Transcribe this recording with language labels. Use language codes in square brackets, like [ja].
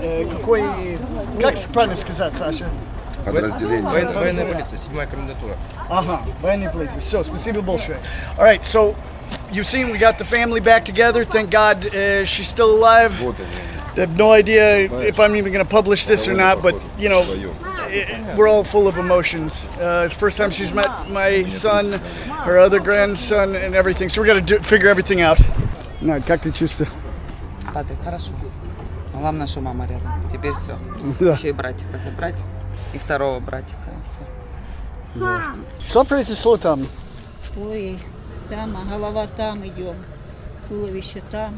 [ru] Какой, как правильно сказать, Саша? Подразделение. Военная полиция, 7-я комендатура. Uh-huh, военная полиция. Все, спасибо большое. [en] All right, so you've seen we got the family back together. Thank God she's still alive. [ru] Вот они. [en] I have no idea if I'm even going to publish this or not, but you know, we're all full of emotions. It's the first time she's met my son, her other grandson, and everything. So we got to figure everything out. [ru] No, как ты чувствуешь? Патрик, хорошо. Главное, что мама рядом. Теперь все. Да. Еще и братика забрать. И второго братика. И все. Что произошло там? Ой, там, а голова там идем. Туловище там.